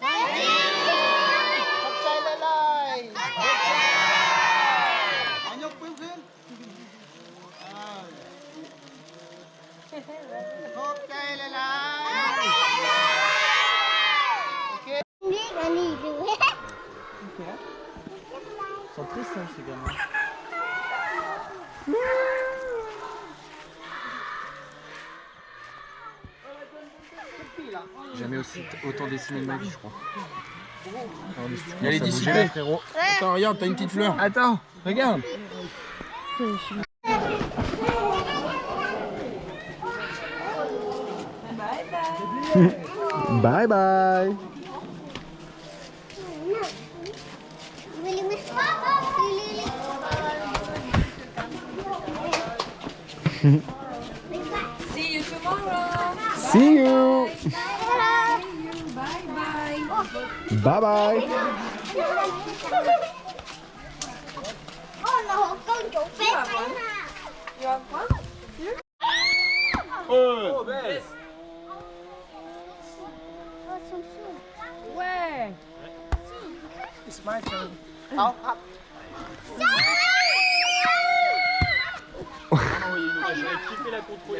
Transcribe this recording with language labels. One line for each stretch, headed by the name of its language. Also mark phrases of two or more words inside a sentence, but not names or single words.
Northeastern Thai: ขอบใจหลายๆเอายกปืนขึ้นขอบใจหลายๆโอเค
French: Ils sont tristes, hein, ces gamins. Jamais autant dessiné de ma vie, je crois. Il y a les disciples, frérot. Attends, regarde, t'as une petite fleur. Attends, regarde.
English: Bye bye. See you tomorrow. See you. Bye bye. Bye bye.
Vietnamese: nó con chủ phép ấy nè.
French: Ouais.
English: It's my turn. Up, up.
French: J'aurais kiffé la contrôler.